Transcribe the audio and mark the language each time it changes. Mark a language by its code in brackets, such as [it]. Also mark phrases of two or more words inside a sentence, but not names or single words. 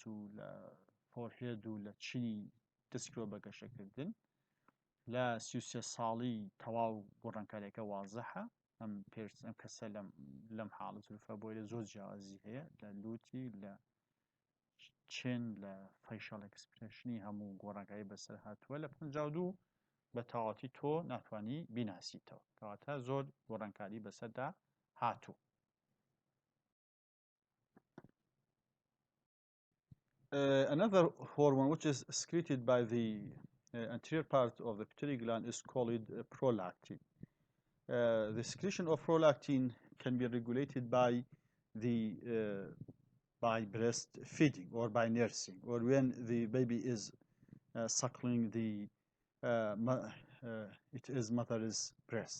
[ckb] و لە فۆرهێد و لە چینی دەستکرۆ بە گەشەکردن لە 33 ساڵی تەواو گۆڕانکاریەکە وازەحە ئەم کەسە لەم حاڵە زولفە بۆی لە زۆر جیاوازی هەیە لە لوتی لە چین لە [en] facial expression [ckb] هەموو گۆڕانکاری بەسەر هاتووە لە 52 بە تەواوەتی تۆ ناتوانی بیناسیتەوە کەواتە زۆر گۆڕانکاری بەسەردا هاتوو. [en] Another hormone which is secreted by the anterior part of the pituitary gland is called prolactin. The secretion of prolactin can be regulated by the by breastfeeding or by nursing or when the baby is suckling the it is mother's breast.